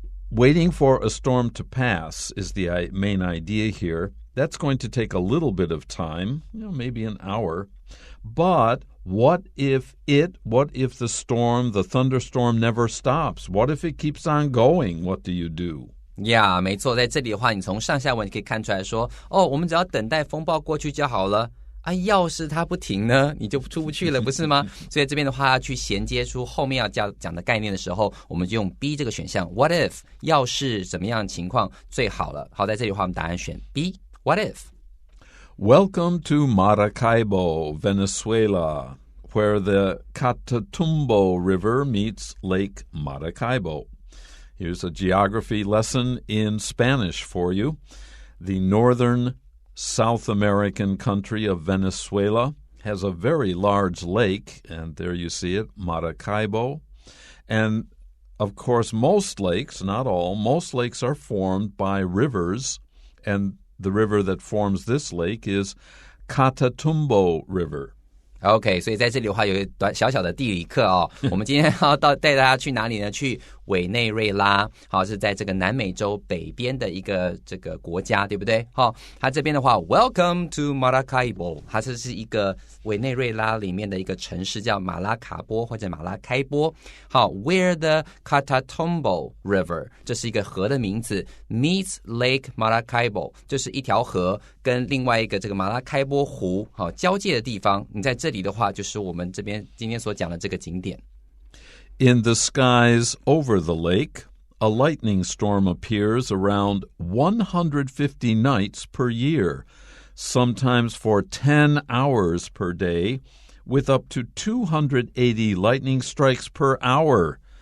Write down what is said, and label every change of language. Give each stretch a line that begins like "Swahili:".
English: Waiting for a storm to pass is the main idea here. That's going to take a little bit of time, maybe an hour. But...What if the storm, the thunderstorm never stops? What if it keeps on going? What do you do?
Chinese: 呀，没错，在这里的话，你从上下文可以看出来说，我们只要等待风暴过去就好了。啊，要是它不停呢，你就出不去了，不是吗？所以这边的话，要去衔接出后面要讲的概念的时候，我们就用 B 这个选项。
English: What if
Chinese: 要是怎么样的情况最好了？好，在这里的话，我们答案选 B。
English: What if?Welcome to Maracaibo, Venezuela, where the Catatumbo River meets Lake Maracaibo. Here's a geography lesson in Spanish for you. The northern South American country of Venezuela has a very large lake, and there you see it, Maracaibo. And, of course, most lakes, not all, most lakes are formed by rivers, and the river that forms this lake is Catatumbo River.
Chinese: OK， 所以在这里的话有一个小小的地理课哦。我们今天要带大家去哪里呢？去委内瑞拉，好，是在这个南美洲北边的一个这个国家，对不对？好，它这边的话 ，
English: Welcome to Maracaibo，
Chinese: 它这是一个委内瑞拉里面的一个城市，叫马拉卡波或者马拉开波。好 ，
English: Where the Catatumbo River，
Chinese: 这是一个河的名字 ，
English: meets Lake Maracaibo，
Chinese: 就是一条河跟另外一个这个马拉开波湖好交界的地方。你在这里的话，就是我们这边今天所讲的这个景点。
English: In the skies over the lake, a lightning storm appears around 150 nights per year, sometimes for 10 hours per day, with up to 280 lightning strikes per hour.